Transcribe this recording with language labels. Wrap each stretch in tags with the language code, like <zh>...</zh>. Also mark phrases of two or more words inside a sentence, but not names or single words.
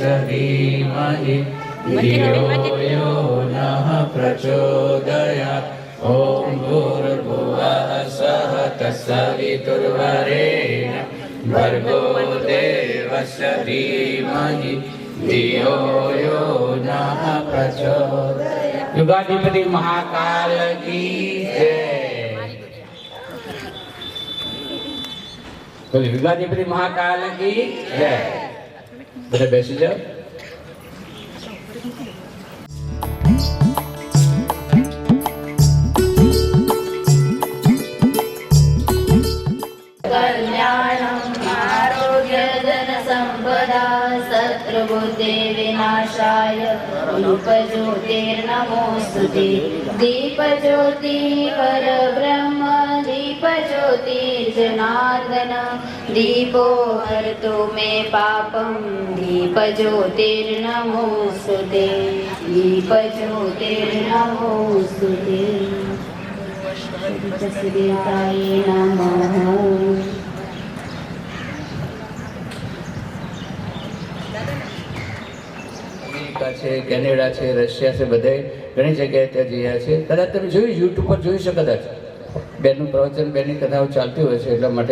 <sa>धीमहि धियो यो नः प्रचोदयात्। ॐ भूर्भुवः स्वः तत्सवितुर्वरेण्यं भर्गो देवस्य धीमहि धियो यो नः प्रचोदयात्।</sa> <hi>युगाधिपति महाकाल की जय। बोले युगाधिपति महाकाल की जय।</hi> <gu>બધા બેસી જાઓ.</gu> <sa>कल्याणम् आरोग्यधनसम्पदा शत्रुबुद्धि विनाशाय दीपज्योतिर्नमोऽस्तुते। दीपज्योति परब्रह्म दीपज्योतिर्जनार्दन दीपो हरतु मे पापं दीपज्योतिर्नमोऽस्तुते। दीपज्योतिर्नमोऽस्तुते। देवताय नमः।</sa> <gu>અમેરિકા છે, કેનેડા છે, રશિયા છે, બધે ઘણી જગ્યાએ ત્યાં જયા છે. કદાચ તમે જોયું, યુટ્યુબ પર જોઈ શકો. કદાચ બેનનું પ્રવચન, બેનની કથાઓ ચાલતી હોય છે એટલા માટે.</gu>